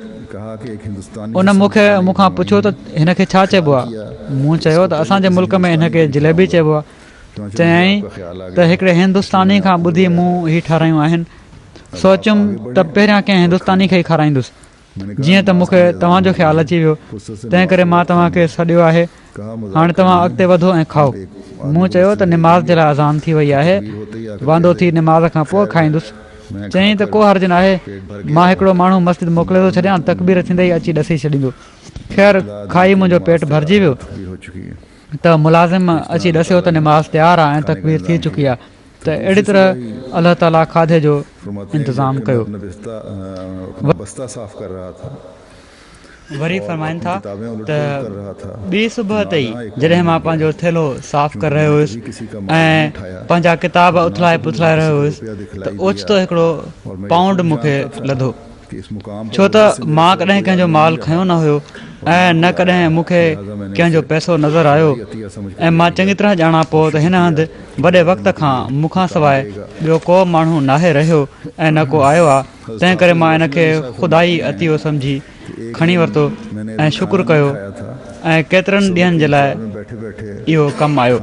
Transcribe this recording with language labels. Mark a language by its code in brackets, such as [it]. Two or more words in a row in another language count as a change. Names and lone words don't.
[ur] کہا کہ ایک ہندوستانی [sd] उन मूंखां पुछियो त हिनखे छा चइबो आहे मूं चयो त असांजे मुल्क में हिनखे जलेबी चइबो आहे चयईं त हिकिड़े हिंदुस्तानी खां ॿुधी मूं हीअ ठाराहियूं आहिनि सोचियुमि त पहिरियां कंहिं हिंदुस्तानी खे ई खाराईंदुसि जीअं त मूंखे तव्हांजो ख़्यालु अची वियो तंहिं करे मां तव्हांखे सॾियो आहे हाणे तव्हां अॻिते वधो ऐं खाओ मूं चयो त निमाज़ जे लाइ अज़ान थी वई आहे वांदो थी निमाज़ खां पोइ खाईंदुसि चयईं त को हर्ज़ु न आहे मां हिकिड़ो माण्हू मस्जिद मोकिले थो छॾियां तकबीर थींदे ई अची ॾसी छॾींदो ख़ैर खाई मुंहिंजो पेट भरिजी वियो [ur] ہو چکی ہے [sd] त मुलाज़िम अची ॾसियो त निमाज़ तयारु आहे ऐं तकबीर थी चुकी आहे त अहिड़ी तरह अलाह ताला खाधे जो इंतज़ामु कयो [ur] بستہ صاف کر رہا تھا [sd] वरी फरमाइनि था त ॿी सुबुह ते ई जॾहिं मां पंहिंजो थेलो साफ़ करे रहियो हुयुसि ऐं पंहिंजा किताब उथलाए पुथलाए रहियो हुयुसि त ओचितो हिकिड़ो पाउंड मूंखे लधो [ur] کہ اس مقام [sd] छो त मां कॾहिं कंहिंजो माल खयो न हुयो ऐं न कॾहिं मूंखे कंहिंजो पैसो नज़र आयो ऐं मां चङी तरह ॼाणा पोइ त हिन हंधि वॾे वक़्त खां मूंखां सवाइ ॿियो को माण्हू नाहे रहियो ऐं न को आयो आहे तंहिं करे मां हिनखे ख़ुदाई अतियो सम्झी खणी वरितो ऐं शुक्र कयो ऐं केतिरनि ॾींहंनि जे लाइ इहो कमु आयो।